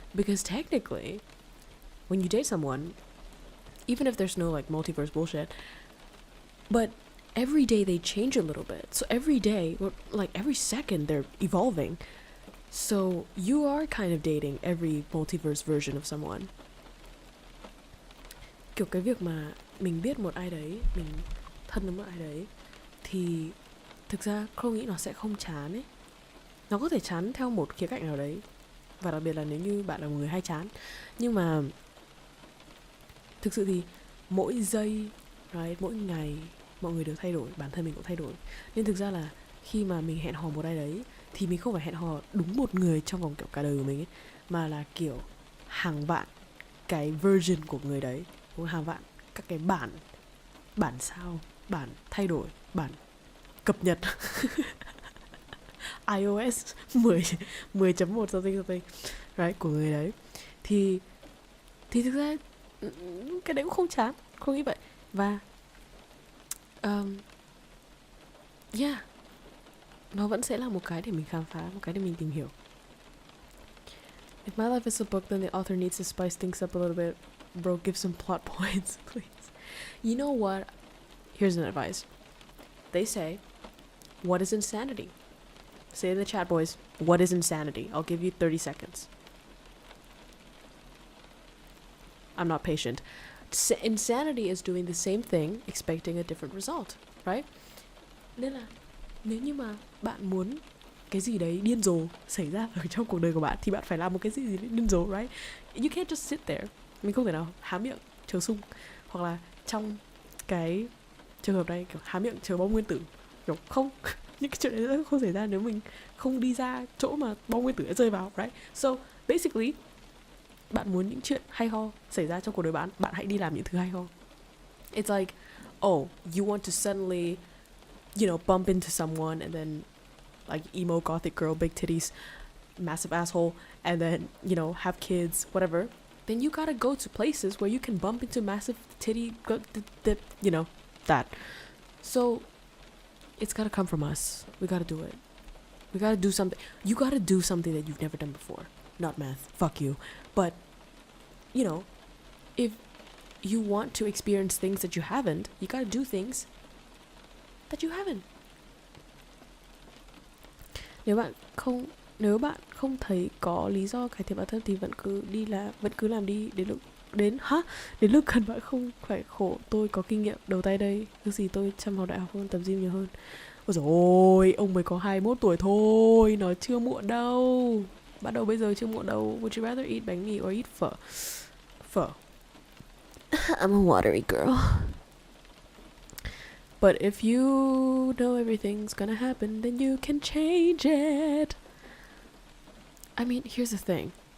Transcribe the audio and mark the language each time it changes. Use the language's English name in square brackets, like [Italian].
[English] Because technically, when you date someone, even if there's no like multiverse bullshit, but every day they change a little bit. So every day, or like every second, they're evolving. So you are kind of dating every multiverse version of someone. [Vietnamese] Kiểu cái việc mà mình biết một ai đấy, mình thân với một ai đấy, thì thực ra không nghĩ nó sẽ không chán ấy. Nó có thể chán theo một khía cạnh nào đấy, và đặc biệt là nếu như bạn là một người hay chán. Nhưng mà thực sự thì mỗi giây, mỗi ngày mọi người đều thay đổi, bản thân mình cũng thay đổi. Nên thực ra là khi mà mình hẹn hò một ai đấy thì mình không phải hẹn hò đúng một người trong vòng kiểu cả đời của mình ấy, mà là kiểu hàng vạn cái version của người đấy, hàng vạn các cái bản sao, bản thay đổi, bản cập nhật iOS 10.1 [English] something right, [Vietnamese] của người đấy. Thì thực ra cái đấy cũng không chán, không nghĩ vậy. Và yeah, nó vẫn sẽ là một cái để mình khám phá, một cái để mình tìm hiểu. [English] If my life is a book, then the author needs to spice things up a little bit. Bro, give some plot points, please. You know what? Here's an advice. They say, what is insanity? Say in the chat, boys, what is insanity? I'll give you 30 seconds. I'm not patient. Insanity is doing the same thing, expecting a different result, right? [Vietnamese] Nên là nếu như mà bạn muốn cái gì đấy điên rồ xảy ra ở trong cuộc đời của bạn thì bạn phải làm một cái gì đấy điên rồ, [English] right? You can't just sit there. [Vietnamese] Mình không thể nào há miệng chờ sung, hoặc là trong cái trường hợp này kiểu há miệng chờ bom nguyên tử, kiểu không. Những cái chuyện đấy không xảy ra nếu mình không đi ra chỗ mà bom nguyên tử đã rơi vào, [English] right? So basically, [Vietnamese] bạn muốn những chuyện hay ho xảy ra trong cuộc đời bạn, bạn hãy đi làm những thứ hay ho. [English] It's like, oh, you want to suddenly, you know, bump into someone and then like emo gothic girl, big titties, massive asshole, and then, you know, have kids, whatever. Then you gotta go to places where you can bump into massive titty, you know, that. So it's gotta come from us. We gotta do it. We gotta do something. You gotta do something that you've never done before. Not math. Fuck you. But, you know, if you want to experience things that you haven't, you gotta do things that you haven't. [Vietnamese] Nếu bạn không thấy có lý do cải thiện bản thân thì vẫn cứ làm đi đến lúc cần bạn không phải khổ. Tôi có kinh nghiệm đầu tay đây. Thứ gì tôi chăm học đại học hơn, tập gym nhiều hơn. Ôi dồi ôi, ông mới có 21 tuổi thôi, nó chưa muộn đâu. Bắt đầu bây giờ chưa muộn đâu. [English] Would you rather eat bánh mì or eat phở? [Vietnamese] Phở. [English] I'm a watery girl. But if you know everything's gonna happen, then you can change it. I mean, here's the thing.